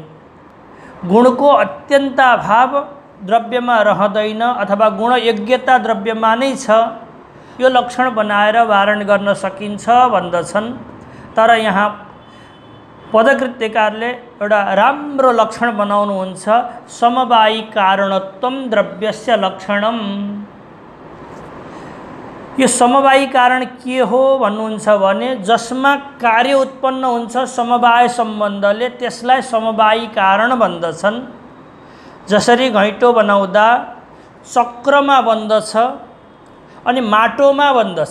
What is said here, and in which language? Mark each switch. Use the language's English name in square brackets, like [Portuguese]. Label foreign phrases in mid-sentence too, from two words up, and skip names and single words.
[Nepali] गुणको अत्यन्ता भाव द्रव्यमा रहँदैन अथवा गुणयोग्यता द्रव्यमा नै छ। यो लक्षण बनाएर वारण गर्न सकिन्छ भन्दछन्। तर यहाँ पदकृत्यकारले एउटा राम्रो लक्षण बनाउनुहुन्छ [Sanskrit] समवायी कारणत्वम द्रव्यस्य लक्षणम। [Nepali] यो समवायी कारण के हो भन्नुहुन्छ भने जसमा कार्य उत्पन्न हुन्छ समवाय सम्बन्धले त्यसलाई समवायी कारण भन्दछन्। जसरी घैँटो बनाउँदा चक्रमा बन्दछ अनि माटोमा बन्दछ।